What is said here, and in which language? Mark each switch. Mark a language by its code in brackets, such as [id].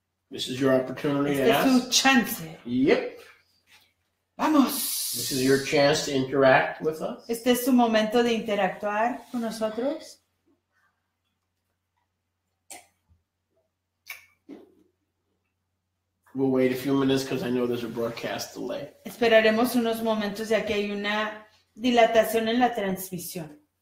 [en] This is your opportunity to [es] Este es su [en] ask. chance. Yep. [es] Vamos. [en] This is your chance to interact with us. [es] Este es su momento de interactuar con nosotros. [en] We'll wait a few minutes because I know there's a broadcast delay. [es] Esperaremos unos momentos ya que hay una dilatación en la transmisión.